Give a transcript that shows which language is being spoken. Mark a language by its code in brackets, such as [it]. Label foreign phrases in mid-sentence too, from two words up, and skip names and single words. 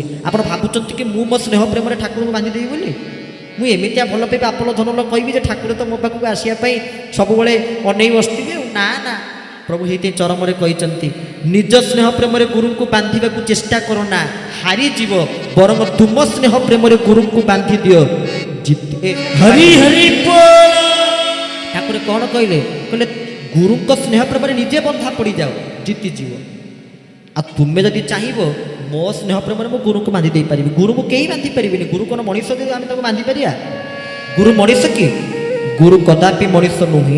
[or] ଆପଣ ଭାବୁଛନ୍ତି କି ମୁଁ ମୋ ସ୍ନେହ ପ୍ରେମରେ ଠାକୁରଙ୍କୁ ବାନ୍ଧିଦେବି ବୋଲି? ମୁଁ ଏମିତିଆ ଭଲ ପାଇବି ଆପଣ ଧନଲ କହିବି ଯେ ଠାକୁର ତ ମୋ ପାଖକୁ ଆସିବା ପାଇଁ ସବୁବେଳେ ଅନେଇ ବସିଥିବେ। ନା ନା, ପ୍ରଭୁ ହେଇతే ଚରମରେ କହିଛନ୍ତି ନିଜ ସ୍ନେହ ପ୍ରେମରେ ଗୁରୁଙ୍କୁ ବାନ୍ଧିବାକୁ ଚେଷ୍ଟା କର ନା, ହାରିଯିବ। ବରଂ ତୁମ ସ୍ନେହ ପ୍ରେମରେ ଗୁରୁଙ୍କୁ ବାନ୍ଧି ଦିଅ, ଜିତେ। ହରି ହରି ବୋଲ। ଠାକୁର କ'ଣ କହିଲେ? କହିଲେ ଗୁରୁଙ୍କ ସ୍ନେହ ପ୍ରେମରେ ନିଜେ ବନ୍ଧା ପଡ଼ିଯାଅ, ଜିତିଯିବ। ଆଉ ତୁମେ ଯଦି ଚାହିଁବ ମୋ ସ୍ନେହ ପ୍ରେମରେ ମୁଁ ଗୁରୁଙ୍କୁ ବାନ୍ଧି ଦେଇପାରିବି। ଗୁରୁଙ୍କୁ କେହି ବାନ୍ଧି ପାରିବିନି। ଗୁରୁ କ'ଣ ମଣିଷ ଯେ ଆମେ ତାକୁ ବାନ୍ଧି ପାରିବା? ଗୁରୁ ମଣିଷ କି? ଗୁରୁ କଦାପି ମଣିଷ ନୁହେଁ।